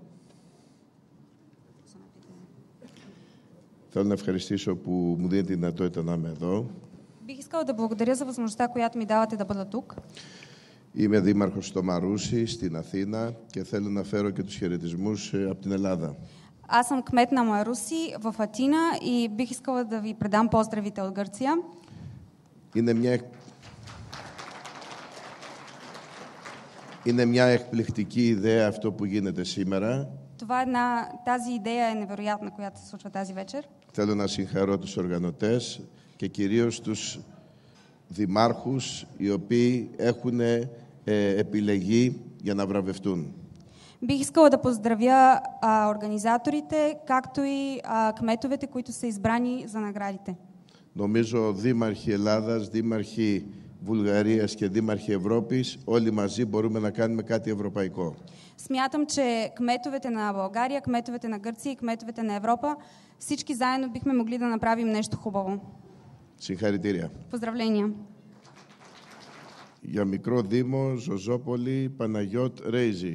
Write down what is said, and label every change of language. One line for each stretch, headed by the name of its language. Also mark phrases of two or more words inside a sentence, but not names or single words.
Greek: Θέλω να ευχαριστήσω που μου δίνετε τη δυνατότητα να είμαι εδώ.
Bulgarian: Бих искала да благодаря за възможността, която ми давате да бъда тук.
Greek: Είμαι δήμαρχος στο Μαρούσι, στην Αθήνα και θέλω να φέρω και τους χαιρετισμούς από την Ελλάδα.
Bulgarian: Аз съм кмет на Маруси в Атина и бих искала да ви предам поздравите от Гърция.
Greek: Είναι μια εκπληκτική ιδέα αυτό που γίνεται σήμερα.
Bulgarian: Тази идея е невероятна, която се случва тази вечер.
Greek: Θέλω να συγχαρώ τους οργανωτές και κυρίως τους δημάρχους οι οποίοι έχουν επιλεγεί για να βραβευτούν.
Bulgarian: Бих искала да поздравя организаторите, както и кметовете, които са избрани за наградите.
Greek: Νομίζω δήμαρχοι Ελλάδας, δήμαρχοι Βουλγαρίας και δήμαρχοι Ευρώπης, όλοι μαζί μπορούμε να κάνουμε κάτι ευρωπαϊκό.
Bulgarian: Смятам, че кметовете на България, кметовете на Гърция и кметовете на Европа, всички заедно бихме могли да направим нещо хубаво.
Greek: Συγχαρητήρια.
Bulgarian: Поздравления.
Greek: Για μικρό Δήμο, Ζωζόπολη, Παναγιώτ Ρέιζη.